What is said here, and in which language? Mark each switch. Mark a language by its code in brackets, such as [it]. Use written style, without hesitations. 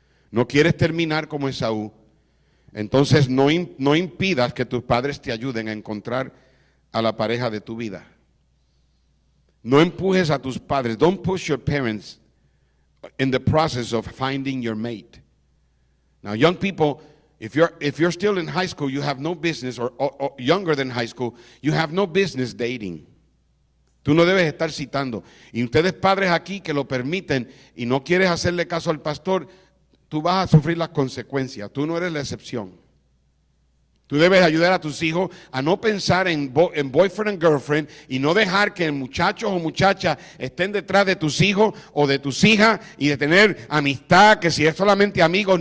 [es] No quieres terminar como Esaú, entonces no impidas que tus padres te ayuden a encontrar a la pareja de tu vida. No empujes a tus padres. [en] Don't push your parents in the process of finding your mate. Now, young people, if you're still in high school, you have no business, or younger than high school, you have no business dating. [es] Tú no debes estar citando. Y ustedes padres aquí que lo permiten y no quieres hacerle caso al pastor, tú vas a sufrir las consecuencias. Tú no eres la excepción. Tú debes ayudar a tus hijos a no pensar en [en] boyfriend and girlfriend [es] y no dejar que muchachos o muchachas estén detrás de tus hijos o de tus hijas y de tener amistad, que si es solamente amigos.